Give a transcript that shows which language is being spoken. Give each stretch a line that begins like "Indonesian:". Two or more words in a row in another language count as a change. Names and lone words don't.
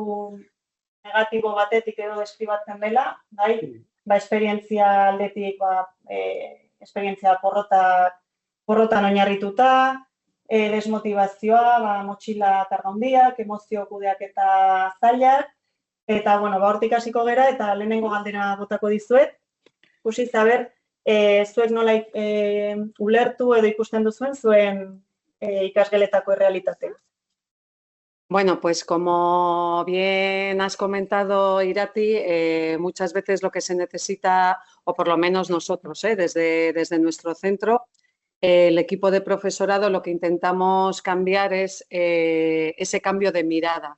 Basque: negatibo batetik edo deskribatzen dela, bai, esperientzia aldetik, esperientzia porrotan oinarrituta, desmotivazioa, motxila karga handiak, emozio kudeak eta zailak, eta, hortik hasiko gera, eta lehenengo galdera botako dizuet, ikusi zaber, zuek nola ulertu edo ikusten duzuen zuen ikasgeletako errealitatea.
Spanish: Bueno, pues como bien has comentado, Irati, muchas veces lo que se necesita, o por lo menos nosotros, desde nuestro centro, el equipo de profesorado, lo que intentamos cambiar es ese cambio de mirada.